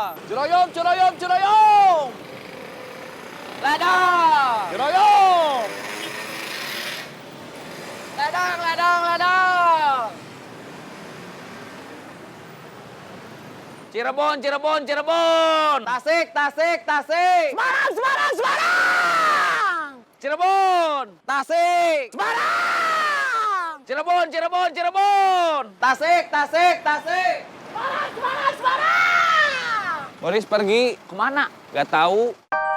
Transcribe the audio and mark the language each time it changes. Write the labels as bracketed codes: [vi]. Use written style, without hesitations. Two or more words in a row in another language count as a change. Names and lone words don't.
[id] Ciroyom, ciroyom, ciroyom. Ladang. Ciroyom. Ladang, ladang, ladang. Cirebon, Cirebon, Cirebon. Tasik, Tasik, Tasik. Semarang, Semarang, Semarang. Cirebon. Tasik. Semarang. Cirebon, Cirebon, Cirebon. Tasik, Tasik, Tasik. Semarang, Semarang, Semarang. Boris pergi. Kemana? Gak tahu.